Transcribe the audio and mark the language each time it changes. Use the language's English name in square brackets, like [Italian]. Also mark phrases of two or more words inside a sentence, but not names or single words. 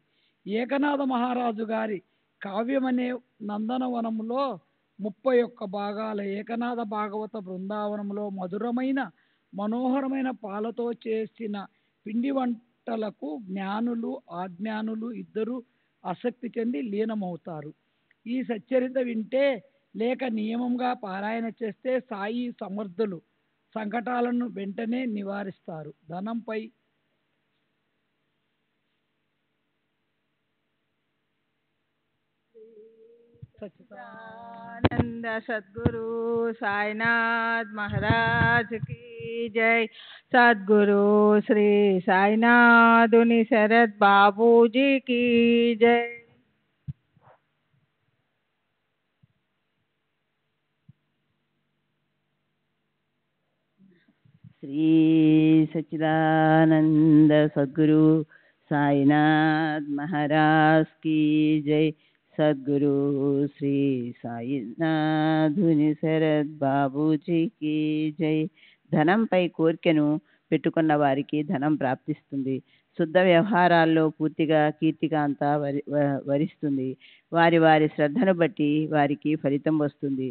[Telugu] ఏకనాథ మహారాజు గారి కావ్యమనే నందనవనంలో 31 భాగాల ఏకనాథ భాగవత బృందావనంలో మధురమైన మనోహరమైన పాలతో చేసిన పిండి వంట మాటలకు జ్ఞానులు అజ్ఞానులు ఇద్దరు ఆసక్తి చెంది లీనమవుతారు. ఈ సచ్చరిత వింటే లేక నియమంగా పారాయణ చేస్తే సాయి సమర్థులు సంకటాలను వెంటనే నివారిస్తారు. ధనంపై [Hindi] आनंद सद्गुरु साईनाथ महाराज की जय। सद्गुरु श्री साईनाथ उनी शरद बाबू जी की जय। श्री सच्चिदानंद सद्गुरु साईनाथ महाराज की जय। सद्गुरु श्री [Telugu] సాయినాథుని శరత్ బాబూజీకి జై. ధనంపై కోరికను పెట్టుకున్న వారికి ధనం ప్రాప్తిస్తుంది. శుద్ధ వ్యవహారాల్లో పూర్తిగా కీర్తికాంత వరిస్తుంది. వారి వారి శ్రద్ధను బట్టి వారికి ఫలితం వస్తుంది.